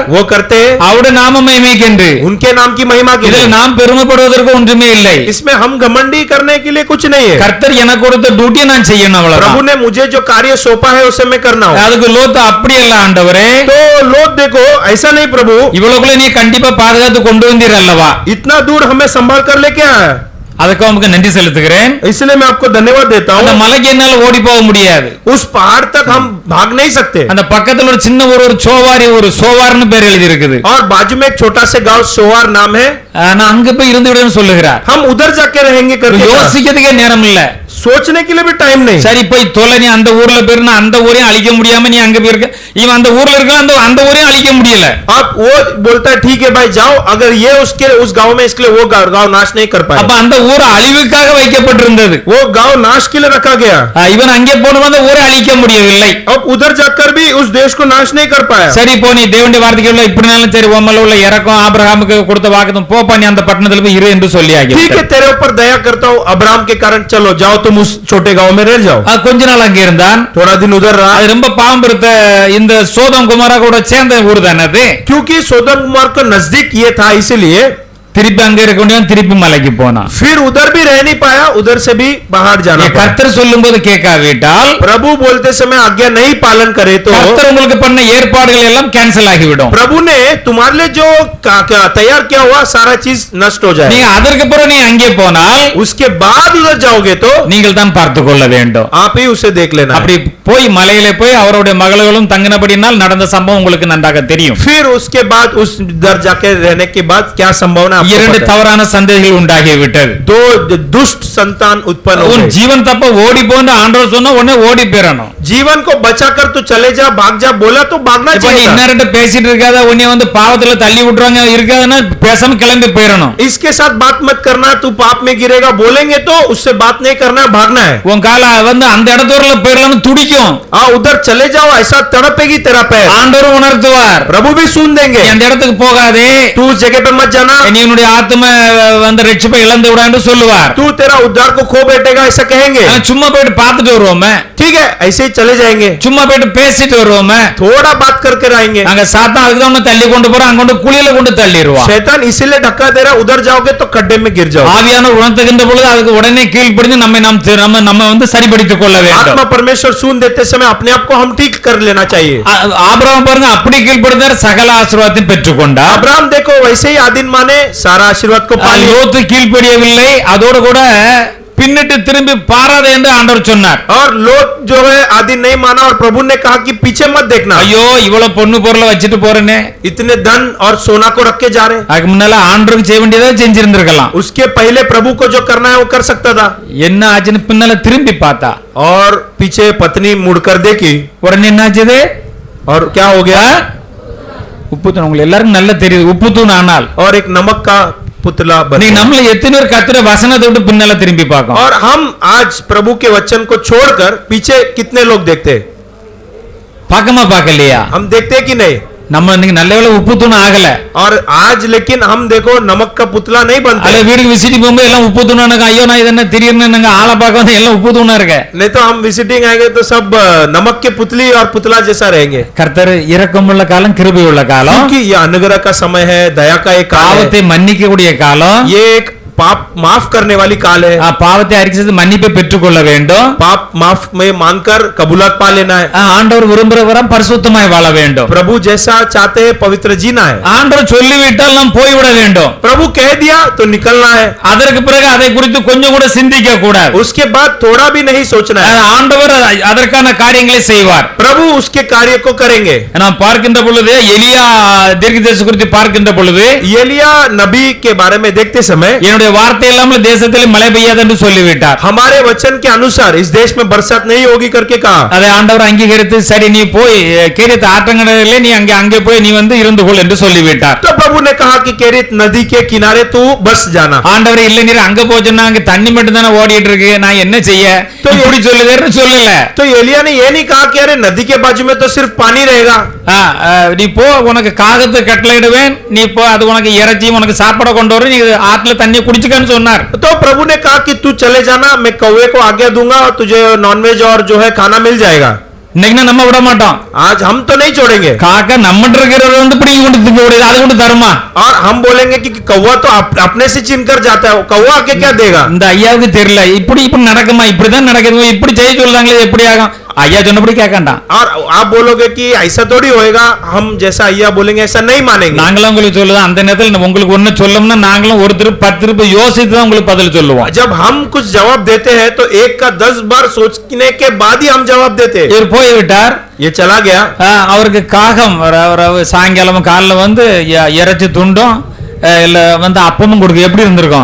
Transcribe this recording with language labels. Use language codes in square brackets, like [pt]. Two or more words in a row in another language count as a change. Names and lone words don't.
[hi] वो करते हैं, [ta] அவருடைய நாம மகிமைக்கென்று. [hi] उनके नाम की महिमा के [ta] இதில் [hi] लिए। [ta] நாம் பெருமைப்படுவதற்கு ஒன்றுமே இல்லை. [hi] इसमें हम घमंडी करने के लिए कुछ नहीं है। [ta] கர்த்தர் எனக்கு கொடுத்த டியூட்டியை நான் செய்யணும், [hi] प्रभु [ta] அவ்வளவுதான். [hi] ने मुझे जो कार्य सौंपा है उसे मैं करना हूँ। [ta] அதுக்கு லோத்து அப்படி அல்ல, ஆண்டவரே [hi] तो लोग देखो ऐसा नहीं, प्रभु [ta] இவ்வளவுக்குள்ள நீ கண்டிப்பா பாதுகாத்து கொண்டு வந்தீர் அல்லவா, [hi] इतना दूर हमें संभाल कर लेके आया है, [ta] அதுக்கு உங்களுக்கு நன்றி செலுத்துகிறேன். [hi] इसलिए मैं आपको धन्यवाद देता [ta] அந்த [hi] हूँ। [ta] மலைக்கு என்னால ஓடி போக முடியாது, [hi] उस पहाड़ तक हम भाग नहीं सकते। [ta] அந்த பக்கத்துல ஒரு சின்ன ஒரு சோவாரி, ஒரு சோவார்னு பேர் எழுதி இருக்குது, [hi] और बाजू में एक छोटा से गांव सोवार नाम है, [ta] நான் அங்க போய் இருந்து விடுன்னு சொல்லுகிறார். [hi] हम उधर जाके रहेंगे करके कहा। [ta] யோசிக்கிறதுக்கே நேரம் இல்ல, [hi] सोचने के लिए भी टाइम नहीं। [ta] சரி போய் தொலை, நீ அந்த ஊர்ல போயிருந்தா அந்த ஊரையும் அழிக்க முடியாம நீ அங்க போயிருக்க, இவன் அந்த ஊர்ல இருக்க அந்த ஊரையும் அழிக்க முடியல. [hi] अब वो बोलता है ठीक है भाई जाओ, अगर ये उसके उस गांव में इसके लिए वो गांव नाश नहीं कर पाए, [ta] அப்ப அந்த ஊர் அழிவுக்காக வைக்கப்பட்டிருந்தது, [hi] वो गांव नाश के लिए रखा गया। [ta] இவன் அங்கே போன அந்த ஊரை அழிக்க முடியவில்லை. [hi] अब उधर जाकर भी उस देश को नाश नहीं कर पाया। [ta] சரி போ, நீ தேவனுடைய வார்த்தைக்குள்ள இப்படினாலும் சரி, உம்மல உள்ள இறக்கம் ஆபிரகாமுக்கு கொடுத்த வாக்குத்தம், போப்பா நீ அந்த பட்டணத்துல போய் இரு என்று சொல்லி ஆகி [hi] ठीक है तेरे ऊपर दया करता हूँ अब्राहम के कारण, चलो जाओ तुम उस छोटे गांव में रह जाओ। [ta] கொஞ்ச நாள் அங்கே இருந்தான். [hi] थोड़ा दिन उधर रहा, [ta] அது ரொம்ப பாவம் பெருத்த இந்த சோதம் குமாரா கூட சேர்ந்த ஊர் தானே அது. [hi] क्योंकि सोदम कुमार को नजदीक ये था, इसीलिए [ta] திருப்பி அங்க இருக்க முடியும், திருப்பி மலைக்கு போனான். [hi] फिर उधर भी रह नहीं पाया, उधर से भी बाहर जाना पड़ा। [ta] கர்த்தர் சொல்லும் போது கேட்காவிட்டால், [hi] प्रभु बोलते समय आज्ञा नहीं पालन करे तो [ta] கர்த்தர் உங்களுக்கு பண்ண ஏற்பாடுகள் எல்லாம் கேன்சல் ஆகிவிடும். [hi] प्रभु ने तुम्हारे लिए जो तैयार किया हुआ सारा चीज नष्ट हो जाए। [ta] நீங்க அதற்கு பிறகு நீ அங்கே போனால் [hi] उसके बाद उधर जाओगे तो [ta] நீங்கள் தான் பார்த்து கொள்ள வேண்டும். [hi] आप ही उसे देख लेना। [ta] அப்படி போய் மலையில போய் அவருடைய மகளும் தங்கினபடினால் நடந்த சம்பவம் உங்களுக்கு நன்றாக தெரியும். [hi] फिर उसके बाद उस दर जाके रहने के बाद क्या संभावना आपको [ta] இரண்டு [hi] पता है? [ta] தவறான சந்ததிகள் உண்டாகி விட்டது. [hi] दो दुष्ट संतान उत्पन्न हो [ta] உன் [hi] गए। [ta] ஜீவன் தப்ப ஓடி போன்னு ஆண்டவர் சொன்னா உடனே ஓடி போயிடணும். [hi] जीवन को बचाकर तू चले जा, भाग जा बोला तो भागना [ta] இப்ப நீ [hi] चाहिए। [ta] இன்னொருட்ட பேசிட்டு இருக்காத, உன்னை வந்து பாவத்துல தள்ளி விட்டுறாங்க இருக்காதுன்னா பேசாம கிளம்பி போயிடணும். [hi] इसके साथ बात मत करना, तू पाप में गिरेगा बोलेंगे तो उससे बात नहीं करना है, भागना है। [ta] உன் கால வந்து அந்த இடத்துல போயிடலாம்னு துடிக்கும், [hi] उधर चले जाओ, ऐसा तड़पेगी तेरा पैर। [ta] ஆண்டவர் உணர்த்துவார், [hi] प्रभु भी सुन देंगे, [ta] அந்த இடத்துக்கு போகாதே, [hi] तू उस जगह पे मत जाना, [ta] நீ உன்னுடைய ஆத்ம வந்து ரட்சிப்பை இழந்து விடான்னு சொல்லுவார். [hi] तू तेरा उद्धार को खो बैठेगा ऐसा कहेंगे। [ta] ஆனா சும்மா போயிட்டு பார்த்துட்டு வருவோமே, [hi] ठीक है ऐसे ही चले जाएंगे, [ta] சும்மா போயிட்டு பேசிட்டு வருவோமே, [hi] थोड़ा बात करके आएंगे। [ta] அங்க சாத்தான் அதுக்கு தான் உன்னை தள்ளி கொண்டு போறான், அங்க கொண்டு குழியில கொண்டு தள்ளிடுவான். [hi] शैतान इसीलिए धक्का दे रहा, उधर जाओगे तो खड्डे में गिर जाओ। [ta] ஆவியானவர் உணர்த்துகின்ற பொழுது அதுக்கு உடனே கீழ்ப்படிந்து நம்ம வந்து சரிப்படுத்திக் கொள்ள வேண்டும். [hi] आत्मा परमेश्वर सुन देते समय अपने आप को हम ठीक कर लेना चाहिए। [ta] ஆபிரகாம் பாருங்க அப்படி கீழ்ப்படுத்தார், சகல ஆசீர்வாதத்தையும் பெற்றுக்கொண்டார். [hi] अब्राहम देखो वैसे ही आदिन माने सारा आशीर्वाद को पा लिया। [ta] லோத்து கீழ்ப்படியவில்லை, அதோடு கூட பின்னிட்டு திரும்பி பாராதே என்று ஆண்டவர் சொன்னார். [hi] और लोट जो है आदिन नहीं माना और प्रभु ने कहा कि पीछे मत देखना। [ta] ஐயோ இவ்வளவு பொண்ணு பொருளை வச்சுட்டு போறேனே, [hi] इतने धन और सोना को रख के जा रहे। [ta] அதுக்கு முன்னால ஆண்டவருக்கு செய்ய வேண்டியதை செஞ்சிருந்திருக்கலாம். [hi] उसके पहले प्रभु को जो करना है वो कर सकता था। [ta] என்ன ஆச்சுன்னு பின்னால திரும்பி பார்த்தா, [hi] और पीछे पत्नी मुड़कर देखी [ta] உடனே என்ன ஆச்சுது, [hi] और क्या हो गया, [ta] உப்பு தூண். உங்களுக்கு எல்லாருக்கும் நல்லா தெரியுது உப்பு தூண். ஆனால் [hi] और एक नमक का पुतला बन [ta] நீ [hi] गया। [ta] நம்மள எத்தனை பேர் கர்த்தருடைய வசனத்தை விட்டு பின்னால திரும்பி பார்க்கோம். [hi] और हम आज प्रभु के वचन को छोड़कर पीछे कितने लोग देखते हैं? [ta] பார்க்கமா பார்க்கலையா? [hi] हम देखते हैं कि नहीं? [ta] நம்ம இன்னைக்கு நல்ல வேளை உப்பு தூணம் ஆகல. [hi] और आज लेकिन हम देखो नमक का पुतला नहीं बनते. [ta] அல்ல வீட்டுக்கு விசிட்டிங் போகும்போது எல்லாம் உப்பு தூணம் ஐயோ நான் இது என்ன திடீர்னு நாங்க ஆளை பார்க்க வந்து எல்லாம் உப்பு தூணா இருக்க. [hi] नहीं तो हम विजिटिंग आएंगे तो सब नमक के पुतली और पुतला जैसा रहेंगे. [ta] கர்த்தர் இரக்கமுள்ள காலம் கிருபையுள்ள காலம். [hi] क्योंकि ये अनुग्रह का समय है, दया का एक काल है. [ta] பாவத்தை மன்னிக்கக்கூடிய காலம். [hi] ये एक पाप माफ करने वाली काल है. [ta] பாவத்தை அறிக்கை செய்து மன்னிப்பை பெற்றுக்கொள்ள வேண்டும். [hi] पाप माफ में मानकर कबूलात पा लेना है. [ta] ஆண்டவர் விரும்புகிறவரம் பரிசுத்தமாய் வாழ வேண்டும். [hi] प्रभु जैसा चाहते हैं पवित्र जीना है. [ta] ஆண்டவர் சொல்லிவிட்டால் நாம் போய்விட வேண்டும். [hi] प्रभु कह दिया तो निकलना है. [ta] அதற்கு பிறகு அதை குறித்து கொஞ்சம் கூட சிந்திக்க கூடாது. [hi] उसके बाद थोड़ा भी नहीं सोचना है. [ta] ஆண்டவர் அதற்கான காரியங்களை செய்வார். [hi] प्रभु उसके कार्य को करेंगे. [ta] நாம் பார்க்கின்ற பொழுது எலியா தீர்க்கதரிசி குறித்து பார்க்கின்ற பொழுது [hi] एलिया नबी के बारे में देखते समय [ta] என்னுடைய வார்த்தை இல்லாமல் தேசத்தில் மழை பெய்யாது என்று சொல்லிவிட்டார். [hi] हमारे वचन के अनुसार इस देश में बरसात नहीं होगी करके कहा. [ta] அதை ஆண்டவர் அங்கீகரித்து சரி நீ போய் கேரித் ஆற்றங்கரையிலே நீ அங்கே போய் நீ வந்து இருந்து கொள் என்று சொல்லிவிட்டார். [hi] तो प्रभु ने कहा कि केरित नदी के किनारे तू बस जाना. [ta] ஆண்டவர் இல்லை நீர் அங்க போச்சுன்னா அங்க தண்ணி மட்டும் தானே ஓடிட்டு இருக்கு நான் என்ன செய்ய இப்படி சொல்லுதேன்னு சொல்லல. [hi] तो एलिया ने ये नहीं कहा कि अरे नदी के बाजू में तो सिर्फ पानी रहेगा. [ta] நீ போ உனக்கு காகத்தை கட்டளையிடுவேன் நீ போ அது உனக்கு இறைச்சி உனக்கு சாப்பாடு கொண்டு வரும் நீ ஆத்துல தண்ணி குடிச்சுக்கன்னு சொன்னார். [hi] तो प्रभु ने कहा कि तू चले जाना, मैं कौवे को आज्ञा दूंगा और तुझे नॉनवेज और जो है खाना मिल जाएगा. [ta] இன்னைக்கு நம்ம விட மாட்டோம். [hi] आज हम तो नहीं छोड़ेंगे. [ta] காக்கா நம்மட்ட இருக்கிறத வந்து பிடிங்கி கொண்டு திங்க விடுது அது கொண்டு தருமா. [hi] और हम बोलेंगे कि कौवा तो अपने से छीन कर जाता है, कौवा आके क्या देगा. [ta] இந்த ஐயாவுக்கு தெரியல இப்படி நடக்குமா இப்படிதான் நடக்குது இப்படி செய்ய சொல்றாங்களே எப்படி ஆகும். ஐயா சொன்னபடி கேட்கண்டாம். [hi] और आप बोलोगे कि ऐसा थोड़ी होएगा, हम जैसा ஐயா बोलेंगे ऐसा नहीं मानेंगे. [ta] நாங்களும் உங்களுக்கு சொல்லுவோம் அந்த நேரத்தில் உங்களுக்கு ஒண்ணு சொல்லணும்னா நாங்களும் ஒரு திருப்பி 10 திருப்பி யோசித்து தான் உங்களுக்கு பதில் சொல்லுவோம். [hi] जब हम कुछ जवाब देते हैं तो एक का 10 बार सोचने के बाद ही हम जवाब देते हैं. [ta] இவர் போய் விட்டார். [hi] ये चला गया. [ta] அவருக்கு காகம் சாயங்காலம் காலைல வந்து இறைச்சி துண்டும் இல்ல வந்து அப்பமும் கொடுக்க எப்படி இருந்திருக்கும்.